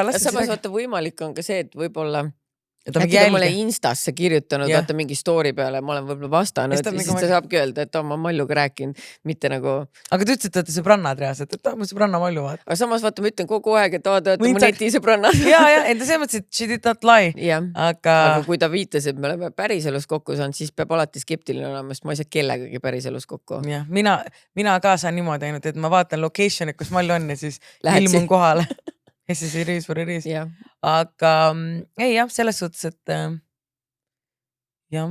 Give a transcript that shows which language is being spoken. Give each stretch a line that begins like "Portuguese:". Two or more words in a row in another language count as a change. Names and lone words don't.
Estonian: Samas vaata võimalik on ka see, et võib-olla äkki ta mulle Instasse kirjutanud, vaata mingi story peale, ma olen võib-olla vastanud ja siis ta saabki öelda, et ma Malluga rääkinud, mitte nagu... Aga ta ütles, et olete sõbrannad reaalselt, et mu sõbranna Mallu vaata. Aga samas vaata, ma ütlen kogu aeg, et te olete mu neti sõbrannad. Ja, enda selles mõttes, et
English: she did not lie.
Estonian: Aga kui ta viitas, et me oleme päriselus kokku saanud, siis peab alati skeptiline olema, sest ma ei saa kellegagi päriselus kokku. Ja, mina ka saan niimoodi ainult, et ma vaatan location'it, kus Mallu on ja siis ilmun kohale. Ja siis ei riis või riis. Aga ei jah, selles suhtes, et jah.